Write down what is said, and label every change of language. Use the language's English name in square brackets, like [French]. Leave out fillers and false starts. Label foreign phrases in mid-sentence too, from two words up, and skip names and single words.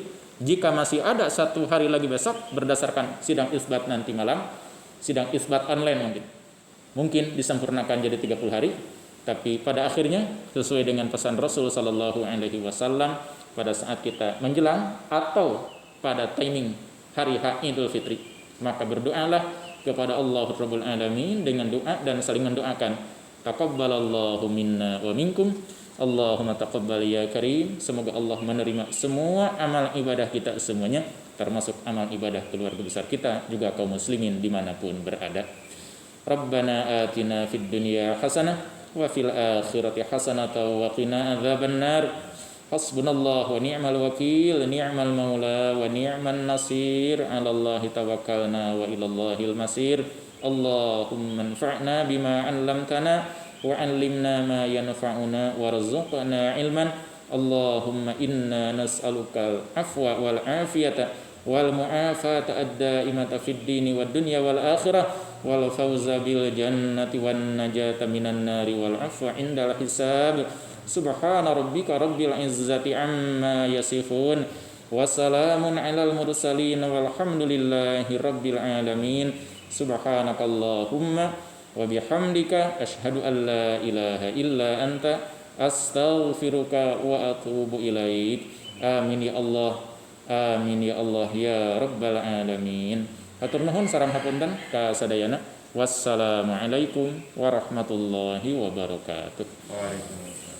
[Indonesian] Jika masih ada satu hari lagi besok, berdasarkan sidang isbat nanti malam, sidang isbat online mungkin disempurnakan jadi 30 hari. Tapi pada akhirnya, sesuai dengan pesan Rasul [Arabic] صلى الله عليه وسلم, [Indonesian] pada saat kita menjelang atau pada timing hari Idul Fitri, maka berdoalah kepada Allah [Arabic] رب العالمين [Indonesian] dengan doa dan saling mendoakan. [Arabic] تقبل الله منا ومنكم. اللهم تقبل يا كريم. Semoga Allah menerima semua amal ibadah kita semuanya, termasuk amal ibadah keluarga besar kita, juga kaum muslimin dimanapun berada. ربنا آتنا في الدنيا حسنة وفي الآخرة حسنة وقنا عذاب النار. حسبنا الله ونعم الوكيل، نعم المولى ونعم النصير. على الله توكلنا وإلى الله المصير. اللهم انفعنا بما علمتنا وعلمنا ما ينفعنا وارزقنا علما. اللهم إنا نسألك العفو والعافية والمعافاة الدائمة في الدين والدنيا والآخرة والفوز بالجنة والنجاة من النار والعفو عند الحساب. سبحان ربك رب العزة عما يصفون وسلام على المرسلين والحمد لله رب العالمين. سبحانك اللهم وبحمدك أشهد أن لا إله إلا أنت أستغفرك وأتوب إليك. آمين يا الله، آمين يا الله يا رب العالمين. [Sundanese] Hatur nuhun sareng hapunten kasadayana. [Arabic] والسلام عليكم ورحمة الله وبركاته. وعليكم السلام.